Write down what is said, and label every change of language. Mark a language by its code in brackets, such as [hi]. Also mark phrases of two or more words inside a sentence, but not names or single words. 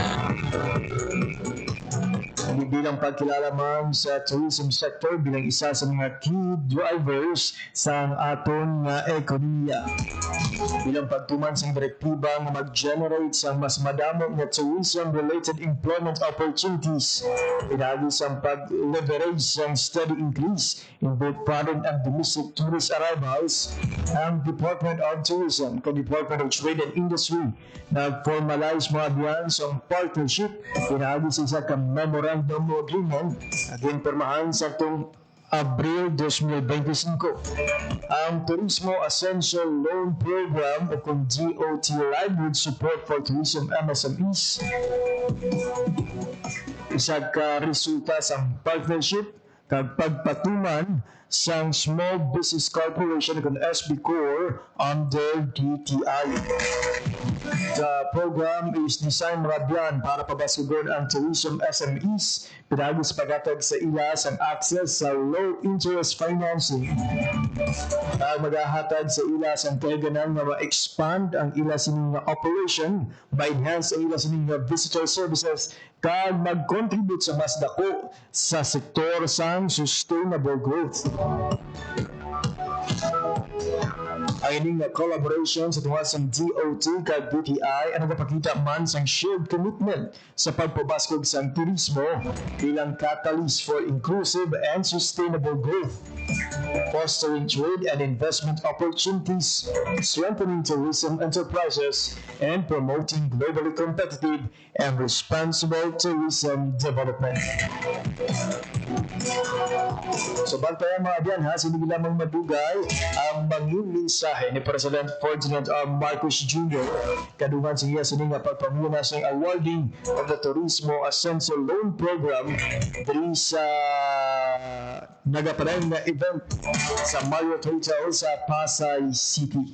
[hil] Bilang pagkilala man sa tourism sector bilang isa sa mga [en] key drivers [hil] sa aton nga ekonomiya. Bilang pagtuman sa direktiba nga mag-generate sa mas madamo nga [en] tourism-related employment opportunities, [hil] pinagi sa pag-leverage sa [en] steady increase in both foreign and domestic tourist arrivals, [hil] ang Department of Tourism at Department of Trade and Industry nag-formalize mga diyan sa partnership pinagi sa isa ka [en] memorandum agreement [hil] at impormahan sa itong Abril 2025. Ang Turismo Ascenso Loan Program o kung GOT Livelihood Support for Tourism MSMEs isa ka resulta sa partnership kag pagpatuman sang Small Business Corporation kung SB Corps under DTI. [en] The program is designed [hil] radyan para pabasugon ang [en] tourism SMEs [hil] pinagi sa paghatag sa ila ang access sa [en] low interest financing [hil] at maghahatag sa ila ang kaiganan nga ma-expand ang ila sining operation, ma-enhance ang ila sining [en] visitor services [hil] kag mag-contribute sa mas dako sa sektor sang sustainable growth. Ang ining collaboration sa tunga sa DOT kag DTI ang nagapakita man sang [en] shared commitment [hil] sa pagpabaskog sa turismo bilang [en] catalyst for inclusive and sustainable growth, fostering trade and investment opportunities, strengthening tourism enterprises, and promoting globally competitive and responsible tourism development. [hil] So bantayan mga diyan ha, hindi lamang madugay ang manging mensahe ni President Ferdinand R. Marcos Jr. kadungan sa iya sining pagpamuna sa [en] awarding of [hil] the Turismo Ascenso Loan Program diri sa nagapanay na event sa Marriott Hotel sa Pasay City.